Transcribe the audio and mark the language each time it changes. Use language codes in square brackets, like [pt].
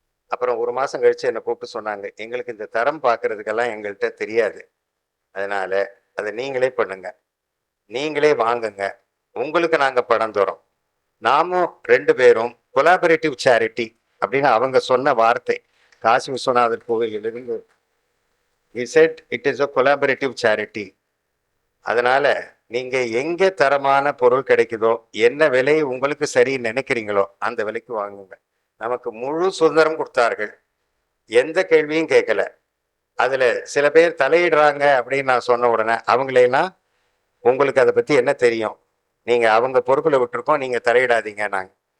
[ta] அப்புறம் 1 மாசம் கழிச்சு என்னை கூப்பிட்டு சொன்னாங்க, எங்களுக்கு இந்த தரம் பார்க்கறதுக்கெல்லாம் எங்கள்கிட்ட தெரியாது, அதனால அதை நீங்களே பண்ணுங்க, நீங்களே வாங்குங்க, உங்களுக்கு நாங்க பணம் தரோம். நாமும் 2 பேரும் கொலாபரேட்டிவ் சேரிட்டி அப்படின்னு அவங்க சொன்ன வார்த்தை. Kashi Viswanathar கோவிலிலிருந்து [en] he said it is a collaborative charity. [ta] அதனால நீங்க எங்க தரமான பொருள் கிடைக்குதோ, என்ன விலை உங்களுக்கு சரின்னு நினைக்கிறீங்களோ அந்த விலைக்கு வாங்குங்க. நமக்கு முழு சுதந்திரம் கொடுத்தார்கள், எந்த கேள்வியும் கேட்கல. அதுல சில பேர் தலையிடுறாங்க அப்படின்னு நான் சொன்ன உடனே அவங்களெல்லாம், உங்களுக்கு அதை பத்தி என்ன தெரியும், நீங்க அவங்க பொறுப்புல விட்டுருக்கோம், நீங்க தலையிடாதீங்க நாங்க.